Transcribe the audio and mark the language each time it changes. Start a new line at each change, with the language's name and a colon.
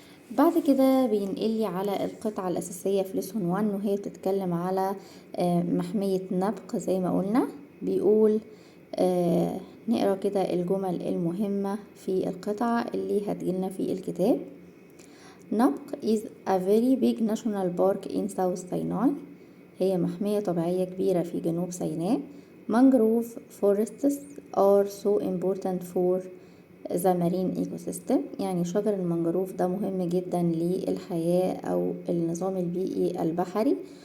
Arabic: بعد كده بينقلي على القطعة الأساسية في ليسون 1 وهي بتتكلم على محمية نبق زي ما قلنا. بيقول نقرأ كده الجمل المهمة في القطعة اللي هتجيلنا في الكتاب.
English: نبق is a very big national park in South Sinai،
Arabic: هي محمية طبيعية كبيرة في جنوب سيناء.
English: mangrove forests are so important for the marine ecosystem،
Arabic: يعني شجر المنجروف ده مهم جدا للحياة أو النظام البيئي البحري.